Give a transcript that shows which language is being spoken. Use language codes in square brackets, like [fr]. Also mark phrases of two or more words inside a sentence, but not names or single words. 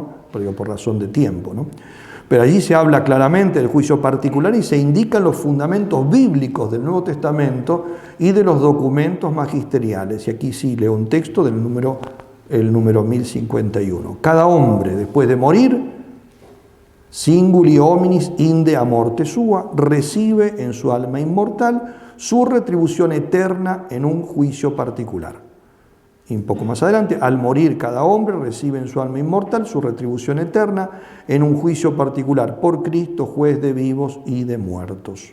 [es] Por razón de tiempo, ¿no? Pero allí se habla claramente del juicio particular y se indican los fundamentos bíblicos del Nuevo Testamento y de los documentos magisteriales. Y aquí sí leo un texto del número 1051. Cada hombre, después de morir, [la] singuli hominis inde a morte sua, [es] recibe en su alma inmortal su retribución eterna en un juicio particular. Y un poco más adelante, al morir cada hombre recibe en su alma inmortal su retribución eterna en un juicio particular por Cristo, juez de vivos y de muertos.